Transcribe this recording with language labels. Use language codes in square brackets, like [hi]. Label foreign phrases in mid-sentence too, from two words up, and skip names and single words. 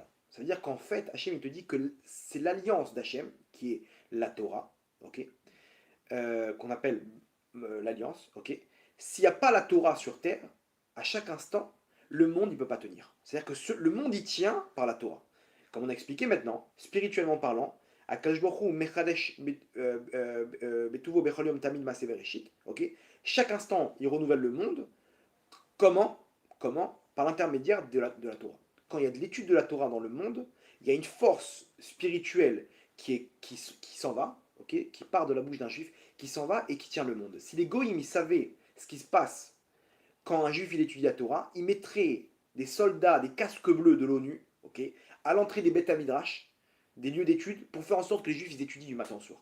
[fr] Ça veut dire qu'en fait, Hachem, il te dit que c'est l'alliance d'Hachem, qui est la Torah, ok, qu'on appelle l'alliance, ok. S'il n'y a pas la Torah sur terre, à chaque instant, le monde, il ne peut pas tenir. C'est-à-dire que le monde, il tient par la Torah. Comme on a expliqué maintenant, spirituellement parlant, [he] הקדוש ברוך הוא מחדש בטובו בכל יום תמיד מעשה בראשית, [fr] ok? Chaque instant, il renouvelle le monde. Comment? Comment? Par l'intermédiaire de la Torah. Quand il y a de l'étude de la Torah dans le monde, il y a une force spirituelle qui s'en va, ok, qui part de la bouche d'un juif, qui s'en va et qui tient le monde. Si les goïms savaient ce qui se passe quand un juif il étudie la Torah, il mettrait des soldats, des casques bleus de l'ONU, ok, à l'entrée des [he] בית מדרש, [fr] des lieux d'études, pour faire en sorte que les juifs ils étudient du matin au soir.